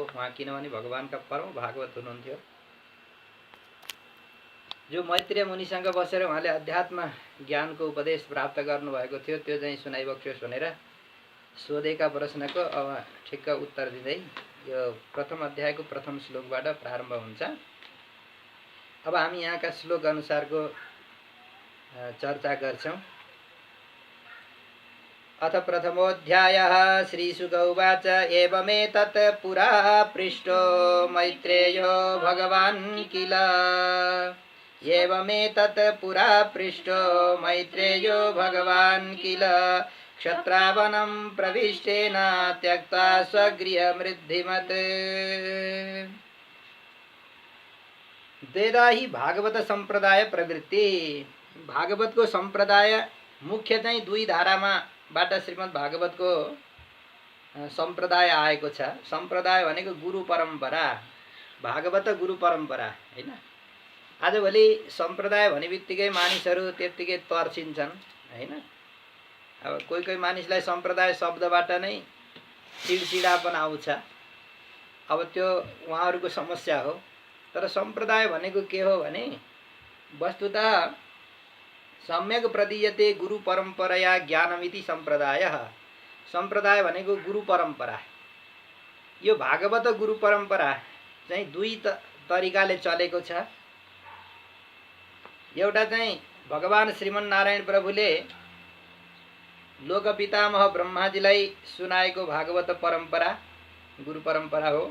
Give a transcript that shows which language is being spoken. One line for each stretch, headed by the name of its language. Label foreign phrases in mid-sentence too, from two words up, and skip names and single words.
Nepali: उहाँ किनभने भगवानका परम भागवत हुनुहुन्थ्यो। जो मैत्रेय मुनिसँग बसेर उहाँले अध्यात्म ज्ञानको उपदेश प्राप्त गर्नुभएको थियो त्यो चाहिँ सुनाइबक्स्योस् भनेर सोधेका प्रश्नको अब ठिक्क उत्तर दिँदै यो प्रथम अध्यायको प्रथम श्लोकबाट प्रारम्भ हुन्छ। अब हामी यहाँका श्लोक अनुसारको चर्चा गर्छौं।
Sanskrit: अथ प्रथमोऽध्यायः श्रीशुक उवाच एवमेतत् पुरा पृष्टो मैत्रेयो भगवान् किल एवमेतत् पुरा पृष्टो मैत्रेयो भगवान् किल क्षत्रावनं प्रविष्टेन त्यक्ता स्वगृहमृद्धिमत्। वेदाहि भागवत संप्रदाय प्रवृत्ति।
Nepali: भागवतको संप्रदाय मुख्य चाहिँ दुई धारामा बाट श्रीमद् भागवतको संप्रदाय आएको छ। संप्रदाय भनेको गुरु परम्परा, भागवत गुरु परम्परा हैन। आजभोलि संप्रदाय भने बित्तिकै मानिसहरू त्यत्तिकै तर्सिन्छन् हैन। अब कोही कोही मानिसलाई संप्रदाय शब्दबाट नै चिडचिडापन आउँछ। अब त्यो उहाँहरूको समस्या हो। तर संप्रदाय भनेको के हो भने
Sanskrit: वस्तुतः सम्यक प्रदीयते गुरु परम्परया ज्ञानमिति संप्रदायः।
Nepali: संप्रदाय भनेको गुरु परम्परा। यो भागवत गुरु परम्परा चाहिँ दुई तरिकाले चलेको छ। एउटा चाहिँ भगवान श्रीमन्नारायण प्रभुले लोकपितामह ब्रह्माजीलाई सुनाएको भागवत परम्परा गुरु परम्परा हो।